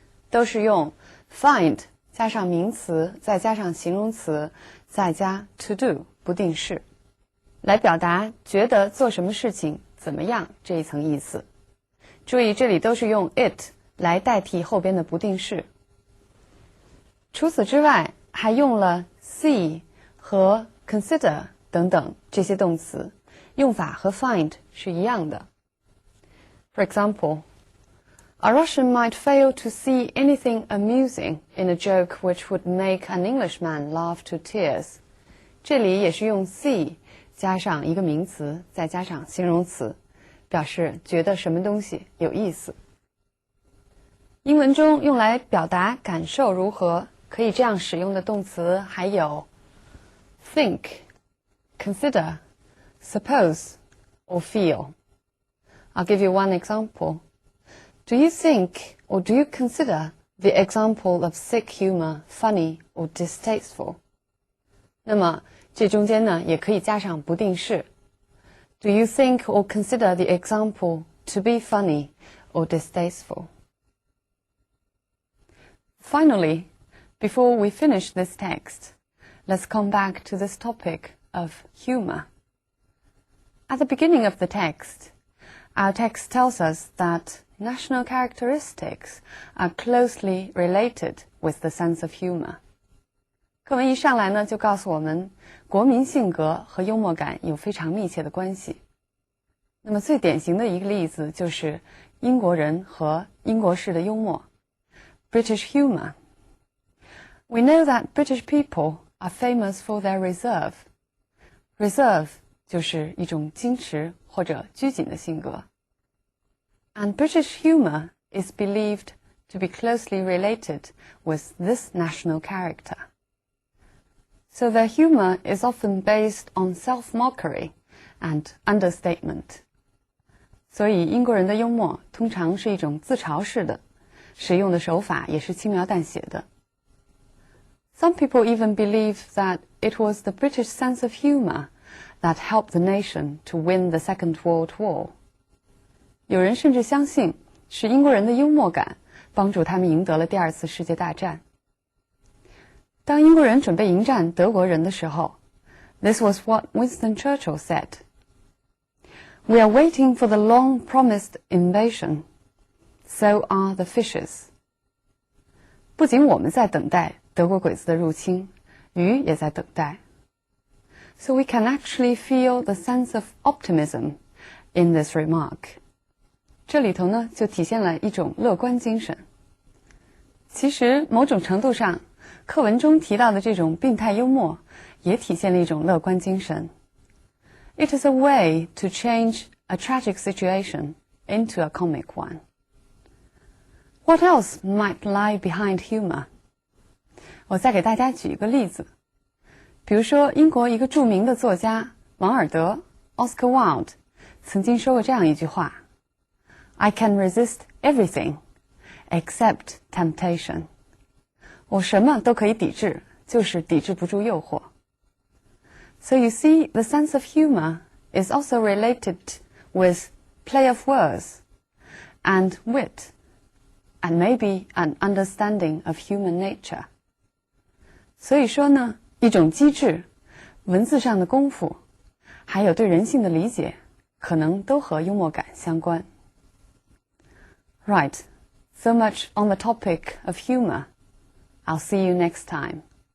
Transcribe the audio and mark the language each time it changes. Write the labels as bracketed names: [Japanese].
[Chinese] 都是用 find 加上名词再加上形容词再加 to do 不定式来表达觉得做什么事情怎么样这一层意思。注意这里都是用 it 来代替后边的不定式。除此之外还用了 see 和 consider 等等这些动词，用法和 find 是一样的。 [English] For example, a Russian might fail to see anything amusing in a joke which would make an Englishman laugh to tears. [Chinese] 这里也是用 see 加上一个名词再加上形容词，表示觉得什么东西有意思。英文中用来表达感受如何可以这样使用的动词还有 [English] think, consider, suppose, or feel. I'll give you one example. Do you think or do you consider the example of sick humor funny or distasteful? [Chinese] 那么这中间呢也可以加上不定式。 [English] Do you think or consider the example to be funny or distasteful? Finally, before we finish this text, let's come back to this topic of humor. At the beginning of the text, our text tells us that national characteristics are closely related with the sense of humor. [Chinese] 课文一上来呢，就告诉我们，国民性格和幽默感有非常密切的关系。那么最典型的一个例子就是英国人和英国式的幽默 ， [English] British humor. We know that British people are famous for their reserve. [Chinese] Reserve 就是一种矜持或者拘谨的性格。 [English] And British humor is believed to be closely related with this national character. So their humor is often based on self-mockery and understatement. [Chinese] 所以英国人的幽默通常是一种自嘲式的，使用的手法也是轻描淡写的。 [English] Some people even believe that it was the British sense of humor that helped the nation to win the Second World War. [Chinese] 有人甚至相信是英国人的幽默感帮助他们赢得了第二次世界大战。当英国人准备迎战德国人的时候 [English] This was what Winston Churchill said. We are waiting for the long-promised invasion. So are the fishes. [Chinese] 不仅我们在等待德国鬼子的入侵，鱼也在等待。 [English] So we can actually feel the sense of optimism in this remark. [Chinese] 这里头呢，就体现了一种乐观精神。其实，某种程度上，课文中提到的这种病态幽默，也体现了一种乐观精神。 [English] It is a way to change a tragic situation into a comic one. What else might lie behind humor? [Chinese] 我再给大家举一个例子。比如说，英国一个著名的作家王尔德 Oscar Wilde 曾经说过这样一句话 [English] I can resist everything except temptation. [Chinese] 我什么都可以抵制，就是抵制不住诱惑。 [English] So you see, the sense of humor is also related with play of words and wit, and maybe an understanding of human nature. [Chinese] 所以说呢，一种机智、文字上的功夫，还有对人性的理解，可能都和幽默感相关。 [English] Right, so much on the topic of humor. I'll see you next time.